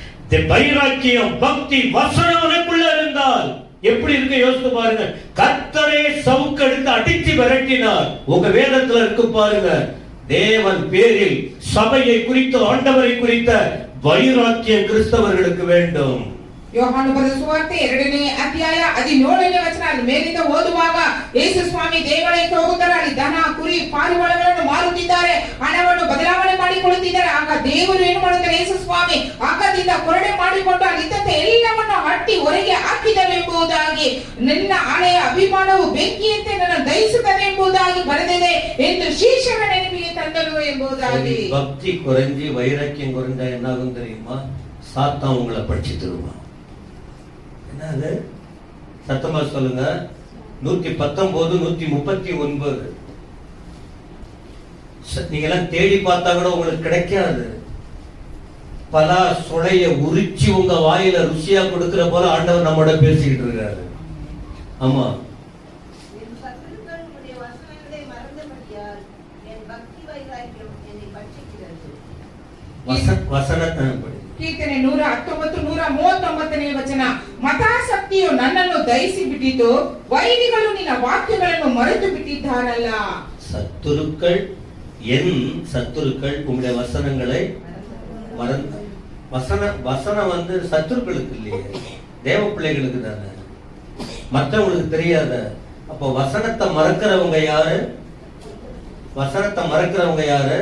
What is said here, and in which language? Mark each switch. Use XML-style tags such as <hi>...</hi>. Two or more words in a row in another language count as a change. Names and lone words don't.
<ta>வைராக்கியம், பக்தி, வசனம் உனக்குள்ள இருந்தால் எப்படி இருக்கு யோசித்து பாருங்க. கர்த்தரே சவுக்கெடுத்து அடித்து விரட்டினார். உங்க வேதத்துல இருக்கு பாருங்க. தேவன் பேரில், சபையை குறித்து, ஆண்டவரை குறித்த வைராக்கியம் கிறிஸ்தவர்களுக்கு வேண்டும்.</ta> <kn>ಯೋಹಾನ ಬರೆದ ಸುವಾರ್ತೆ 2ನೇ ಅಧ್ಯಾಯ 17ನೇ ವಚನ. ಅಲ್ಲಿ ಮೇಲಿಂದ ಓದುವಾಗ ಯೇಸು ಸ್ವಾಮಿ ದೇವಾಲಯಕ್ಕೆ ಹೋಗುತ್ತಾರೆ. ಅಲ್ಲಿ ದನ, ಕುರಿ, ಪಾರಿವಾಳಗಳನ್ನು ಮಾರುತ್ತಿದ್ದಾರೆ, ಹಣವನ್ನು ಬದಲಾವಣೆ ಮಾಡಿಕೊಳ್ಳುತ್ತಿದ್ದಾರೆ. ಆಗ ದೇವರು ಏನು ಮಾಡುತ್ತಾರೆ? ಯೇಸು ಸ್ವಾಮಿ ಆಕಾರದಿಂದ ಕೊರಡೆ ಮಾಡಿಕೊಂಡು ಅಲ್ಲಿದ್ದಂತೆ ಎಲ್ಲವನ್ನು ಹಟ್ಟಿ ಹೊರಗೆ ಹಾಕಿದರೆಂಬುದಾಗಿ, ನಿನ್ನ ಹಳೆಯ ಅಭಿಮಾನವು ಬೆಂಕಿಯಂತೆ ನನ್ನ ದಹಿಸುತ್ತದೆ ಎಂಬುದಾಗಿ ಬರೆದಿದೆ ಎಂದು ಶಿಷ್ಯರ ನೆನಪಿಗೆ ತಂದರು ಎಂಬುದಾಗಿ.</kn> <ta>பக்தி குறைஞ்சி வைராக்கியம் குறைஞ்சா என்ன ஆகும் தெரியுமா? சாத்தான் உங்களை படிச்சு தருவான். என்னது? சத்தமா சொல்லுங்க. 119, 139. நீங்க எல்லாம் தேடி பார்த்தா கூட உங்களுக்கு கிடைக்காது. பலா சுளைய உரிச்சு உங்க வாயில ருசியா கொடுக்கிற போல ஆண்டவர் நம்மோட பேசிக்கிட்டு இருக்காரு. ஆமா, என் சத்துருக்கள் உம்முடைய வசனங்களை மறந்தபடியால் என் பக்தி வைராக்கியம் என்னை பட்சிக்கிறது. வசனத்தை</ta> <kn>ಕೀರ್ತನೆ 119, 139ನೇ ವಚನ. ಮತಾಸಕ್ತಿಯು ನನ್ನನ್ನು ದಹಿಸಿ ಬಿಟ್ಟಿತು, ವೈರಿಗಳು ನಿನ್ನ ವಾಕ್ಯಗಳನ್ನು ಮರೆತು ಬಿಟ್ಟಿದ್ದಾರಲ್ಲ.</kn> <ta>சத்துருக்கள், என் சத்துருக்கள் உங்களுடைய வசனங்களை மறந்த. வசனம் வந்து சத்துருக்களுக்கு இல்லையே, தேவ பிள்ளைகளுக்கு தானே, மற்றவங்களுக்கு தெரியாத. அப்போ வசனத்தை மறக்கிறவங்க யாரு? வசனத்தை மறக்கிறவங்க யாரு?</ta>